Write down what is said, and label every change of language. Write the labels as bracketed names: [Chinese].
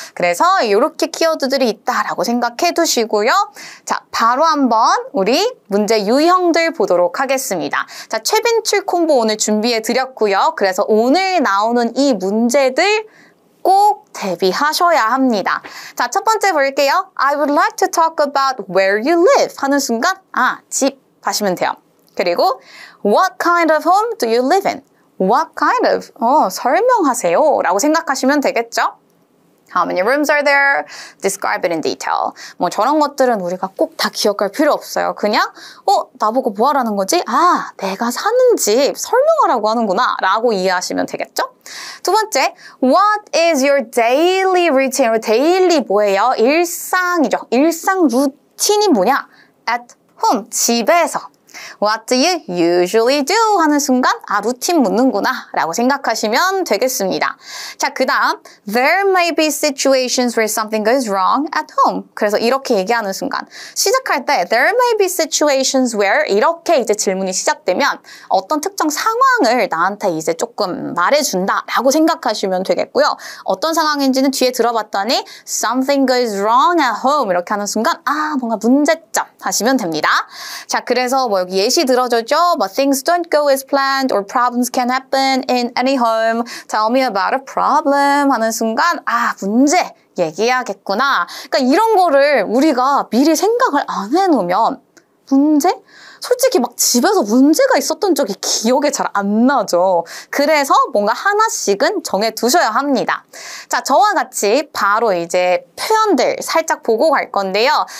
[Korean] 그래서 이렇게 키워드들이 있다라고 생각해 두시고요. 자, 바로 한번 우리 문제 유형들 보도록 하겠습니다. 자, 최빈출 콤보 오늘 준비해 드렸고요. 그래서 오늘 나오는 이 문제들 꼭 대비하셔야 합니다. 자, 첫 번째 볼게요. [English] I would like to talk about where you live [Korean] 하는 순간 집 하시면 돼요. [English] 그리고 what kind of home do you live in? What kind of? [Korean] 설명하세요 라고 생각하시면 되겠죠? [English] How many rooms are there? Describe it in detail. [Korean] 뭐 저런 것들은 우리가 꼭 다 기억할 필요 없어요. 그냥 나보고 뭐 하라는 거지? 내가 사는 집 설명하라고 하는구나 라고 이해하시면 되겠죠? 두 번째, [English] what is your daily routine? [Korean] daily 뭐예요? 일상이죠. 일상 루틴이 뭐냐? [English] At home, [Korean] 집에서. [English] What do you usually do? [Korean] 하는 순간 루틴 묻는구나 라고 생각하시면 되겠습니다. 자, 그 다음 [English] There may be situations where something goes wrong at home. [Korean] 그래서 이렇게 얘기하는 순간 시작할 때 [English] There may be situations where [Korean] 이렇게 이제 질문이 시작되면 어떤 특정 상황을 나한테 이제 조금 말해준다 라고 생각하시면 되겠고요. 어떤 상황인지는 뒤에 들어봤더니 [English] Something goes wrong at home [Korean] 이렇게 하는 순간 뭔가 문제점 하시면 됩니다. 자, 그래서 뭐 여기 예시 들어줬죠? [English] But things don't go as planned or problems can happen in any home. Tell me about a problem [Korean] 하는 순간 문제 얘기해야겠구나. 그러니까 이런 거를 우리가 미리 생각을 안 해놓으면 문제? 솔직히 막 집에서 문제가 있었던 적이 기억에 잘 안 나죠. 그래서 뭔가 하나씩은 정해두셔야 합니다. 자, 저와 같이 바로 이제 표현들 살짝 보고 갈 건데요.